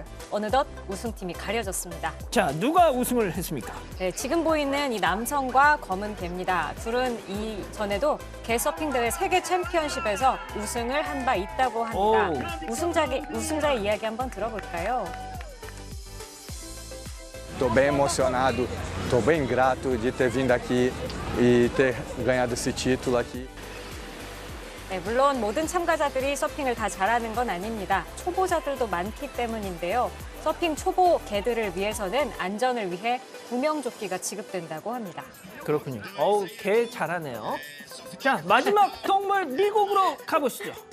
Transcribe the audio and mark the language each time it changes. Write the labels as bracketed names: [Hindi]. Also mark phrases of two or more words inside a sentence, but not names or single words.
[Korean] 어느덧 우승팀이 가려졌습니다. 자, 누가 우승을 했습니까? 네, 지금 보이는 이 남성과 검은 개입니다. 둘은 이전에도 개 서핑 대회 세계 챔피언십에서 우승을 한 바 있다고 합니다. 우승자의 이야기 한번 들어볼까요? [Portuguese] Estou bem emocionado, estou bem grato de ter vindo aqui e ter ganhado esse título aqui. [Korean] 네, 물론 모든 참가자들이 서핑을 다 잘하는 건 아닙니다. 초보자들도 많기 때문인데요. 서핑 초보 개들을 위해서는 안전을 위해 구명조끼가 지급된다고 합니다. 그렇군요. 개 잘하네요. 자, 마지막 동물 미국으로 가보시죠.